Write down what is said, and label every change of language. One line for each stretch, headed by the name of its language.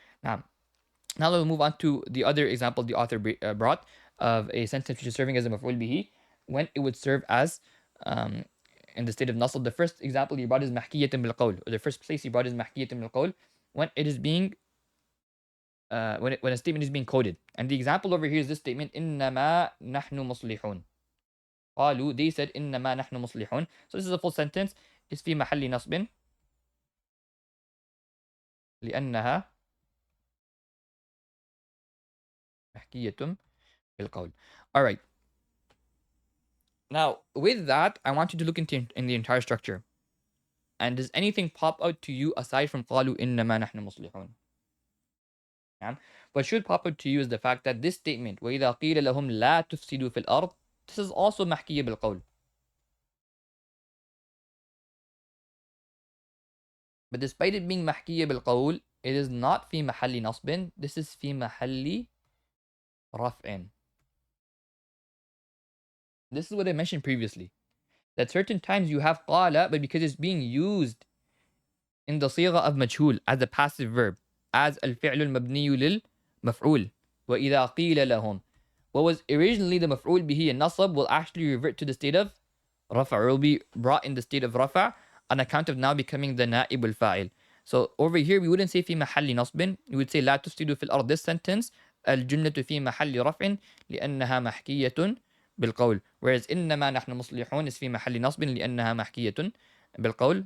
English: Now we'll move on to the other example the author brought of a sentence which is serving as a maf'ul bihi, when it would serve as in the state of nasl. The first example you brought is mahkiyatan bil qawl, or the first place you brought is mahkiyatan bil qawl, when it is being when a statement is being quoted. And the example over here is this statement,
Arabic: إنما نحن مصلحون. قالوا,
English: they said,
Arabic: إنما نحن مصلحون.
English: So this is a full sentence.
Arabic: It's في محل نصب لأنها محكية بالقول.
English: All right. Now, with that, I want you to look into in the entire structure. And does anything pop out to you aside from
Arabic: قالوا إنما نحن مصلحون?
English: Yeah? What should pop out to you is the fact that this statement,
Arabic: وإذا قيل لهم لا تفسدوا في الأرض,
English: this is also محكية بالقول. But despite it being محكية بالقول, it is not
Arabic: في محل نصب. This is في محل رفع.
English: This is what I mentioned previously. That certain times you have قال, but because it's being used in the صيغة of مجهول as a passive verb, as
Arabic: الفعل المبني للمفعول. وإذا قيل لهم,
English: what was originally the مفعول به and nasab will actually revert to the state of رفع, or will be brought in the state of رفع on account of now becoming the نائب الفاعل. So over here we wouldn't say
Arabic: في محل نصب,
English: we would say
Arabic: لا تفسدوا في الأرض.
English: This sentence,
Arabic: الجملة في محل رفع لأنها محكية بالقول. Whereas إنما نحن مصلحون is في محل نصب لأنها محكية بالقول.